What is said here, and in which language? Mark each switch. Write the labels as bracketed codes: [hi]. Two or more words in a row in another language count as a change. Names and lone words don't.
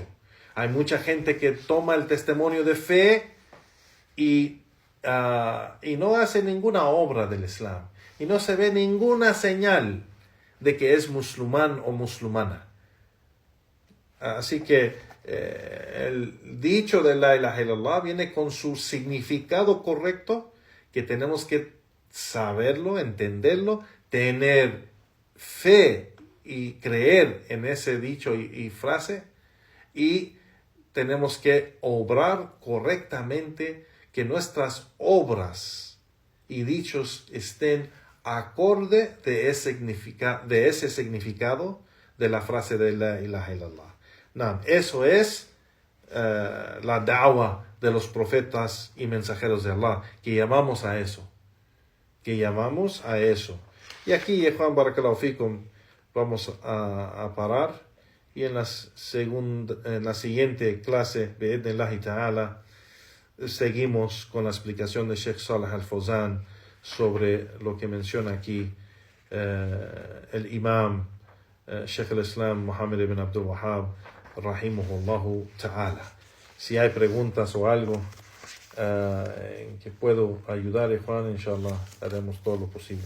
[es] Hay mucha gente que toma el testimonio de fe y no hace ninguna obra del Islam y no se ve ninguna señal de que es musulmán o musulmana. Así que el dicho de [ar] لا إله إلا الله [es] viene con su significado correcto, que tenemos que saberlo, entenderlo, tener fe y creer en ese dicho y frase, y tenemos que obrar correctamente, que nuestras obras y dichos estén acorde de ese significado de la frase de [ar] لا إله إلا الله. [es] Eso es la da'wah de los profetas y mensajeros de Allah, que llamamos a eso. Y aquí, Juan [ar] بارك الله فيكم, [es] vamos a parar, y en la siguiente clase, [ar] بإذن الله تعالى, [es] seguimos con la explicación de Sheikh Saleh Al-Fawzan sobre lo que menciona aquí el imam Sheikh al-Islam Muhammad ibn Abdul Wahhab [ar] رحمه الله تعالى. [es] Si hay preguntas o algo en que puedo ayudar, Juan, inshallah, haremos todo lo posible.